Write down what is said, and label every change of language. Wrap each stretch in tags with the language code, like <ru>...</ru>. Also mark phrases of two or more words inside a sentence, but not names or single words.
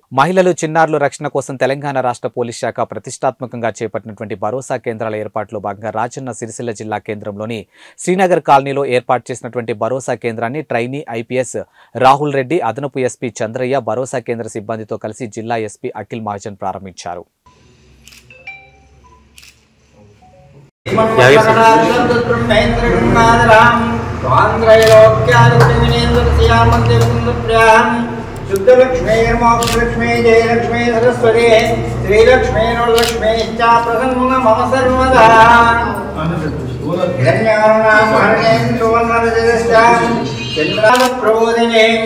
<te>మహిళలు చిన్నారుల రక్షణ కోసం తెలంగాణ రాష్ట్ర పోలీస్ శాఖ ప్రతిష్టాత్మకంగా చేపట్టినటువంటి భరోసా కేంద్రాల ఏర్పాటులో భాగంగా రాజన్న సిరిసిల్ల జిల్లా కేంద్రంలోని శ్రీనగర్ కాలనీలో ఏర్పాటు చేసినటువంటి భరోసా కేంద్రాన్ని</te> <en>trainee IPS</en> <te>రాహుల్ రెడ్డి, అదనపు ఎస్పీ చంద్రయ్య భరోసా కేంద్ర సిబ్బందితో కలిసి జిల్లా ఎస్పీ అఖిల్ మహాజన్ ప్రారంభించారు.</te> <sa>शुद्धलक्ष्मी जयलक्ष्मी सरस्वती श्रीलक्ष्मी लक्ष्मी प्रसन्न मम सर्वदा चंद्राप्रबोधिने</sa>